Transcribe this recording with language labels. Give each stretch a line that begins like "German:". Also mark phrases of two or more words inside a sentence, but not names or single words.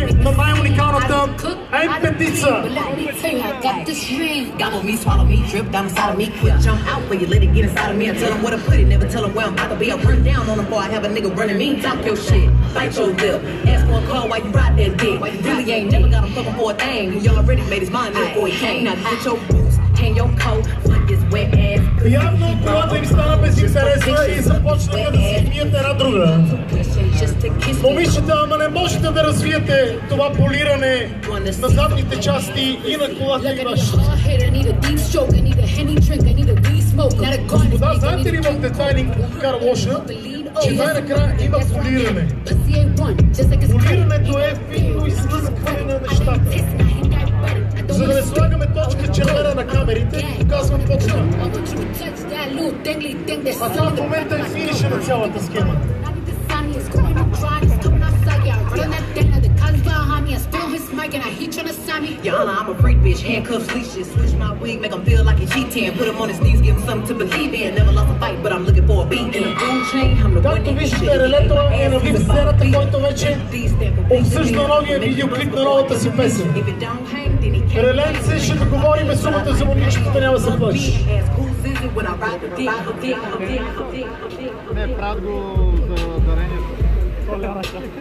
Bulgarian: на най-уникалната М5-ца.
English: Gobble me, swallow me, drip down inside of me, quick jump out for you, let it get inside of me. I tell them where to put it, never tell them where I'm about to be. I run down on them before I have a nigga running me. Talk your shit, bite your lip, ask for a call while you ride that dick. Really ain't never got him fucking for a thing. He already made his mind up before he came. Now get your boots, hang your coat, fuck this wet ass.
Bulgarian: Явно колата им стана безинтересна и започнаха да си пият една друга. Момичета, ама не можете да развиете това полиране на задните части и на колата и вашата. Господа, знаете ли в детайлинг кара лоша, че най-накрая има полиране. Полирането е финно излъскване на нещата. За да не слагаме точка червена на камерите, показвам по-това. А това в момента е финиша на цялата схема.
English: Yana, I'm a freak bitch, handcuffs, leashes, switch my wig, make him feel like he cheating. Put him on his knees, give him something to believe in. Never lost a fight, but I'm looking for a beat. In a food chain, I'm the one
Bulgarian: Както виждате, Релето е на вип-сцената, който вече обсъжда новия видеоклип на новата си песен. Реленце, ще договорим сумата за момичетата, няма се плачи. Не, правят го за дарението.